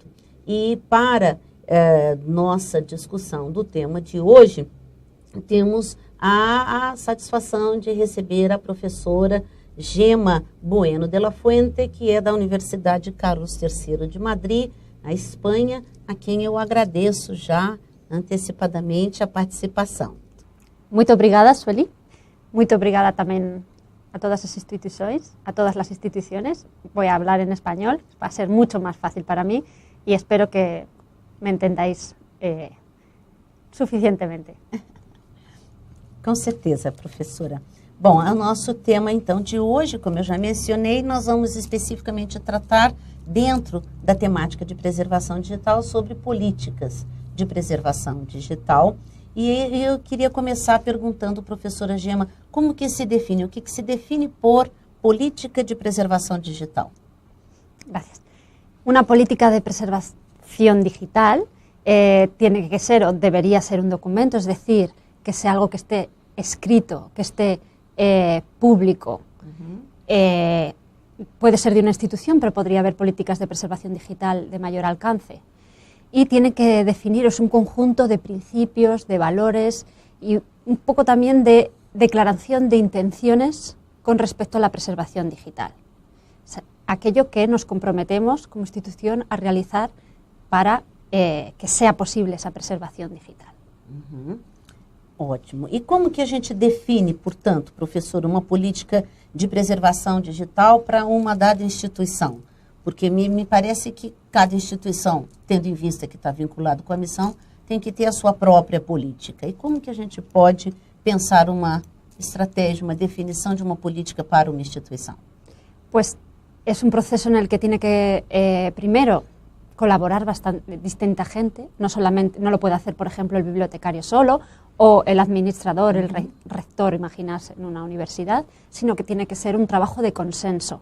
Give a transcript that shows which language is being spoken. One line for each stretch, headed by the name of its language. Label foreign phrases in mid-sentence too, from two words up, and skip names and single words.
Portuguese: E para nossa discussão do tema de hoje, temos a satisfação de receber a professora Gemma Bueno de la Fuente, que é da Universidade Carlos III de Madrid, na Espanha, a quem eu agradeço já antecipadamente a participação. Muito obrigada, Sueli. Muito obrigada
Spanish: también a todas las instituciones, Voy a hablar en español, va a ser mucho más fácil para mí y espero que me entendáis suficientemente.
Portuguese: Com certeza, professora. Bom, o nosso tema, então, de hoje, como eu já mencionei, nós vamos especificamente tratar, dentro da temática de preservação digital, sobre políticas de preservação digital. E eu queria começar perguntando, professora Gemma, como que se define, o que se define por política de preservação digital?
Spanish: Gracias. Una política de preservación digital tiene que ser o debería ser un documento, es decir, que sea algo que esté escrito, que esté público. Puede ser de una institución, pero podría haber políticas de preservación digital de mayor alcance. Y tiene que definiros un conjunto de principios, de valores y un poco también de declaración de intenciones con respecto a la preservación digital. O sea, aquello que nos comprometemos como institución a realizar para que sea posible esa
Portuguese: preservação digital. Ótimo. E como que a gente define, portanto, professor, uma política de preservação digital para uma dada instituição? Porque me parece que cada instituição, tendo em vista que está vinculado com a missão, tem que ter a sua própria política. E como que a gente pode pensar uma estratégia, uma definição de uma política para uma instituição?
Spanish: Pues es un proceso en el que tiene que, primero, colaborar distinta gente, no lo puede hacer, por ejemplo, el bibliotecario solo o el administrador, el rector, imaginarse, en una universidad, sino que tiene que ser un trabajo de consenso.